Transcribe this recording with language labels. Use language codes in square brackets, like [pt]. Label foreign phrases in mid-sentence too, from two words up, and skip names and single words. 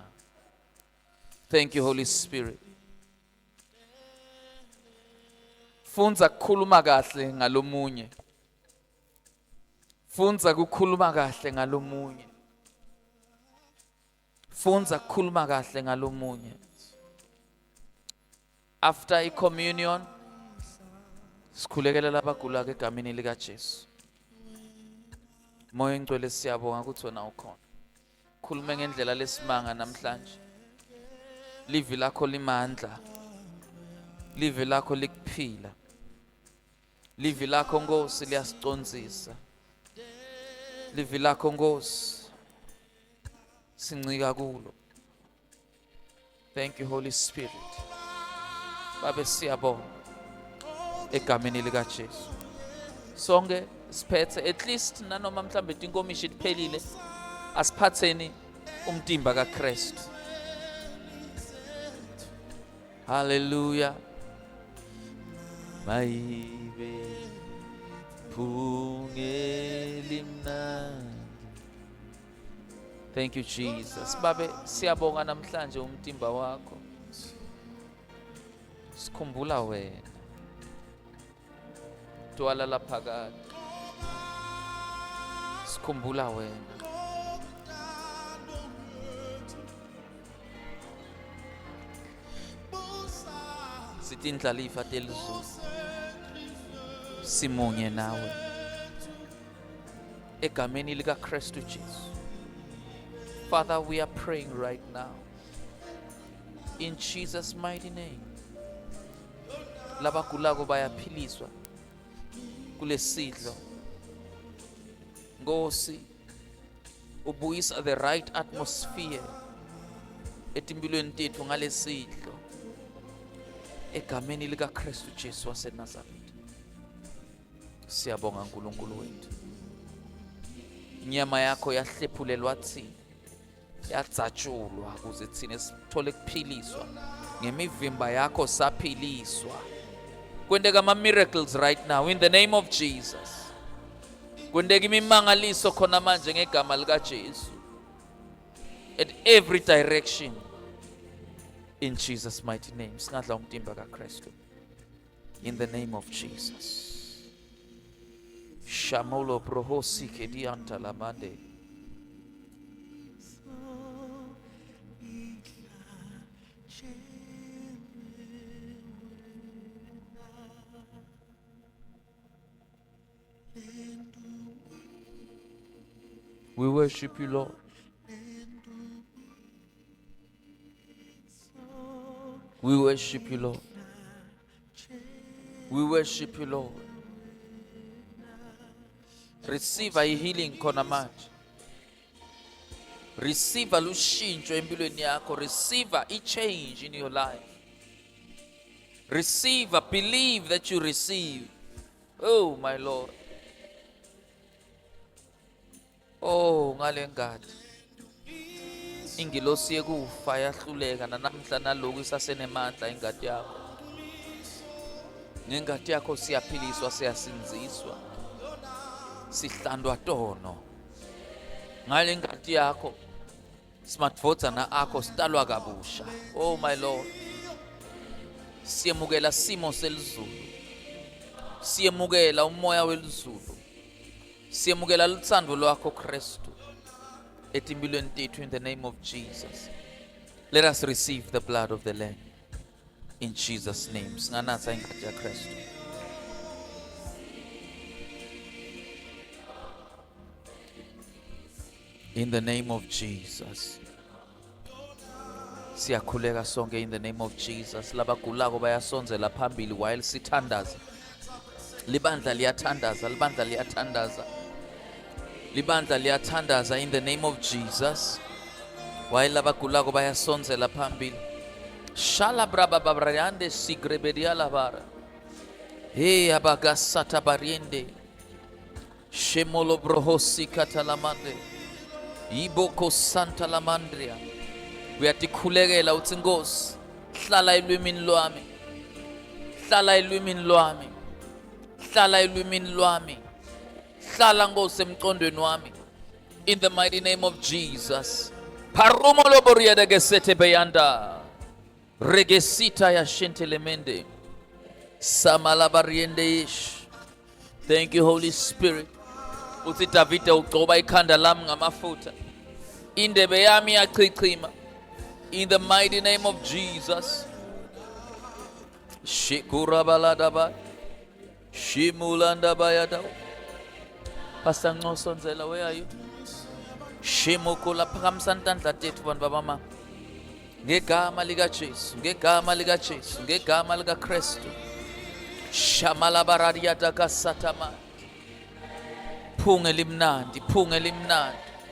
[en] Thank you, Holy Spirit. [ss] Funza kukhuluma kahle ngalomunye. Funza kukhuluma kahle ngalomunye. Funza kukhuluma kahle ngalomunye. [en] After i-communion, [ss] sikhulekela labagula egameni lika Jesu. Moya ngcwele siyabonga ukuthi wena ukhona. Khuluma ngendlela lesimanga namhlanje. Livi lakho limandla. Livi lakho likuphila. Livi lakho Nkosi liyasicondzisa. Livi lakho Nkosi sincika kulo. [en] Thank you, Holy Spirit. [ss] Babe siyabonga egameni lika Jesu. Sonke siphethe [en] at least [ss] nanoma mhlambe inkomishi liphelile, asiphatheni umtimba kaKristu. Hallelujah. Mayibe phungeli mnandi. [en] Thank you, Jesus. [ss] Babe siyabonga namhlanje umtimba wakho. Sikhumbula wena. Twala laphakade. Sikhumbula wena. Sithi indlalifa telizulu. Simunye nawe. Egameni lika Kristu Jesu. [en] Father, we are praying right now. In Jesus' mighty name. [ss] Labagulayo bayaphiliswa kulesidlo. Nkosi, ubuyisa [en] the right atmosphere [ss] etimpilweni tethu ngalesidlo. Egameni lika Kristu Jesu waseNazaretha. Siyabonga uNkulunkulu wethu. Inyama yakho yahlephulelwa thina. Yatsatshulwa ukuze thina sithole kuphiliswa ngemivimba yakho saphiliswa. Kwendeka ama-miracles [en] right now in the name of Jesus. [ss] Kwendeka imimangaliso khona manje ngegama likaJesu. [en] At every direction. In Jesus' mighty name. [ss] Singadla umtimba kaKristu. [en] In the name of Jesus. Shamolo prohosi kedianta lamande. We worship you, Lord. We worship you, Lord. We worship you, Lord. Receive a healing [ss] khona manje. [en] Receive a [ss] lushintsho empilweni yakho. [en] Receive a change in your life. Receive a believe that you receive. Oh, my Lord. [ss] Oh, ngale ngadi. Ingilosi yekufa yahluleka namhla naloku isasenemandla ingadi yakho. Ngengadi yakho siyaphiliswa, siyasinziswa. Sihlandwa tono. Ngale ngadi yakho smartphone akho sitalwa kabusha. [en] Oh my Lord. [ss] Siyemukela simo selizulu. Siyemukela umoya welizulu. Siyemukela luthando lwakho Kristu. Etimpilweni tethu [en] in the name of Jesus. Let us receive the blood of the Lamb. In Jesus' name. [ss] Singanatha ingadi ya Kristu. [en] In the name of Jesus. [ss] Siyakhuleka sonke [en] in the name of Jesus. [ss] Labagulako bayasonzela phambili while sithandaza. Libandla liyathandaza, libandla liyathandaza. Libandla liyathandaza [en] in the name of Jesus. [ss] While labagulako bayasonzela phambili. Shala braba babrayande sigrebedia lavara. Hey abagasata bariende. Shemolo brohosi katalamande. Iboko santa lamandria. Uyatikhulekela uthi Nkosi, hlala elwimini lwami. Hlala elwimini lwami. Hlala elwimini lwami. Hlala Nkosi emqondweni wami. [en] In the mighty name of Jesus. Parumo loboria de gesete beyanda. Regesita ya shentelemende. Samalabariende ish. Thank you, Holy Spirit. [ss] Uthi Davide ugcoba ikhanda lami ngamafutha. Indebe yami yachichima. [en] In the mighty name of Jesus. Shikurabaladaba. Shimulandaba. Pastor Ncosonzela, where are you? [ss] Shimukula phakamsantandla tethu bantu babama. Ngegama lika Jesu, ngegama lika Jesu, ngegama lika Kristu. Shamalabaradiata kasatama. Phunge limnandi, phunge limnandi.